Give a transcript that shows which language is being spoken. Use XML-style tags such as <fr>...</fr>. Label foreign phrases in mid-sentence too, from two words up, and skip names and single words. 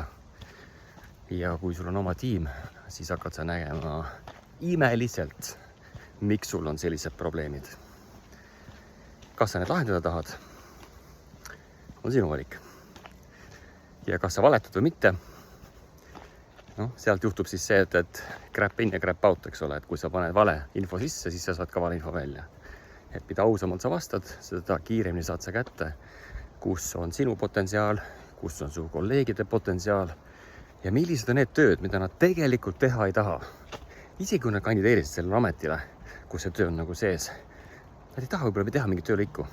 <et>Ja kui sul on oma tiim, siis hakkad sa nägema imeliselt, miks sul on sellised probleemid. Kas sa need lahendada tahad? On sinu valik. Ja kas sa valetad või mitte? No, sealt juhtub siis see, et</et> <en>crap in</en> <et>ja</et> <en>crap out,</en> <et>eks ole, et kui sa paned vale info sisse, siis sa saad ka vale info välja. Et mida ausamalt sa vastad, seda kiiremini saad sa kätte, kus on sinu potentsiaal, kus on su kolleegide potentsiaal ja millised on need tööd, mida nad tegelikult teha ei taha. Isegi kui nad kandideerisid sellele ametile, kus see töö on nagu sees, nad ei taha võib-olla teha mingit töölõiku.</et>